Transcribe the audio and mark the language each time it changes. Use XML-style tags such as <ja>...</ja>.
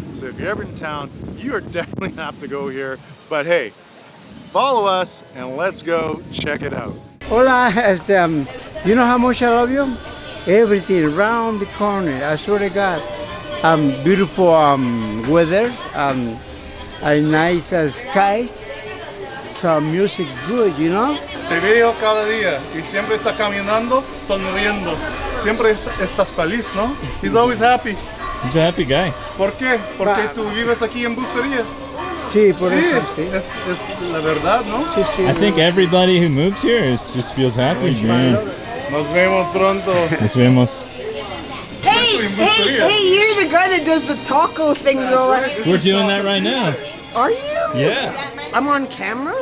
<en>So if you're ever in town, you are definitely gonna have to go here. But hey, follow us and let's go check it out. Hola, you know how much I love you? Everything around the corner. I swear to God. Beautiful weather. A nice skies, some music good, you know?</en> <es>Te veo cada día y siempre está caminando, sonriendo. Siempre estás feliz, ¿no?</es> <en>He's always happy. He's a happy guy.</en> <es>¿Por qué? Porque tú vives aquí en Bucerias. Sí, por eso, sí. Es la verdad, ¿no? Sí, sí.</es> <en>I think everybody who moves here just feels happy, man.</en> <es>Nos vemos pronto. Nos vemos.</es> <en>Hey, you're the guy that does the taco things all that. We're doing that right now. Are you? Yeah. I'm on camera?</en>